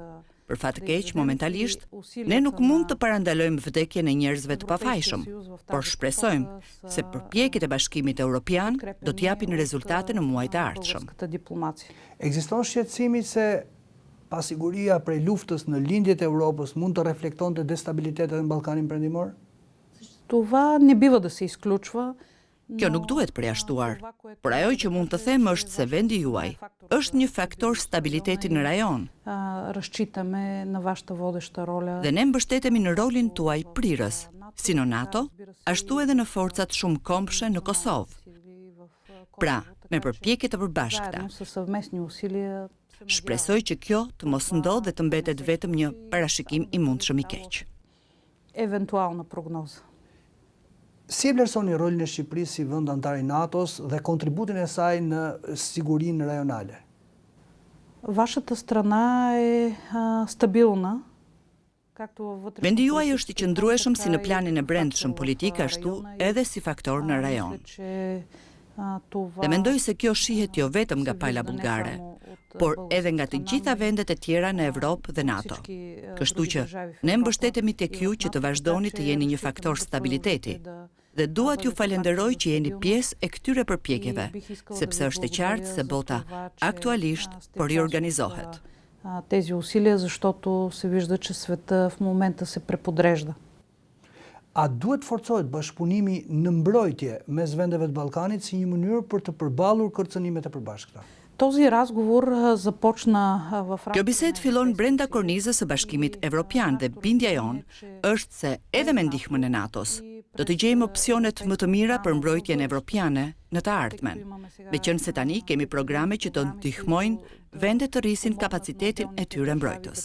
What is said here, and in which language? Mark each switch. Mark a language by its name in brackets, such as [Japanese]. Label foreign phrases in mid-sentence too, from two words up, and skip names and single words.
[Albanian] Për fat të keq, momentalisht, ne nuk mund të parandalojmë vdekjen e njerëzve të pafajshëm, por shpresojmë se përpjekjet e Bashkimit Evropian do të japin rezultate në muajt e ardhshëm. Ekziston shqetësimi se pasiguria prej luftës në lindjet e Europës mund të reflektonte destabilitetet në Ballkanin Perëndimor? [Bulgarian] Това не бива да се изключва. [Albanian] Kjo nuk duhet përjashtuar, por ajo që mund të them është se vendi juaj është një faktor stabiliteti në rajon. [Bulgarian] Разчитаме на вашата водеща роля. [Albanian] Dhe ne mbështetemi në rolin tuaj prirës, si në NATO, ashtu edhe në forcat shumë kombëshe në Kosovë. Pra, me përpjekje të përbashkëta. Shpresoj që kjo të mos ndodhë dhe të mbetet vetëm një parashikim i mundshëm i keq. [Bulgarian] Евентуална прогноза. [Albanian] Si e vlerësoni rolin e Shqipërisë si vend antar i NATO-s dhe kontributin e saj në sigurinë rajonale? [Bulgarian] Вашата страна е стабилна. [Albanian] Vendi juaj është i qëndrueshëm si në planin e brendshëm politik, ashtu edhe si faktor në rajon. Dhe mendoj se kjo shihet jo vetëm nga pala bullgare, por edhe nga të gjitha vendet e tjera në Evropë dhe NATO. Kështu që ne mbështetemi tek ju që të vazhdoni të jeni një faktor stabiliteti. Dhe dua t'ju falenderoj që jeni pjesë e këtyre përpjekjeve, sepse është e qartë se bota aktualisht po riorganizohet. [Bulgarian] Тези усилия, защото се вижда, че света в момента се преподрежда. [Albanian] A duhet forcohet bashkëpunimi në mbrojtje mes vendeve të Ballkanit si një mënyrë për të përballur kërcënimet e përbashkëta? [Bulgarian] Този разговор започна в [Albanian] Kjo bisedë fillon brenda kornizës së Bashkimit Evropian dhe bindja jonë është se edhe me ndihmën e NATO-s do të gjejmë opsionet më të mira për mbrojtjen evropiane në të ardhmen. Meqense tani kemi programe që do ndihmojnë vendet të rrisin kapacitetin e tyre mbrojtës.